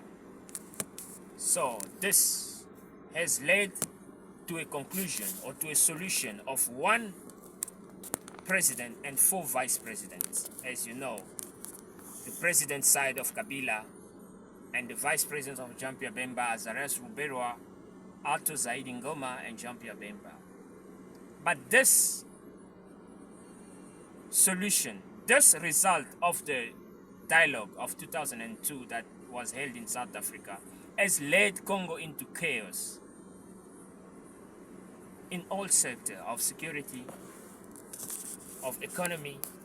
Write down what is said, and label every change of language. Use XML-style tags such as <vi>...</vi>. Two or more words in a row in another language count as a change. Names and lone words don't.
<en>So this has led to a conclusion or to a solution of one president and 4 vice presidents. As you know, the president side of Kabila and the vice president of Jean-Pierre Bemba, Azarias Ruberwa, Alto Zaidi Ngoma, and Jean-Pierre Bemba. But this solution, this result of the dialogue of 2002 that was held in South Africa, has led Congo into chaos in all sectors of security, of economy.</en>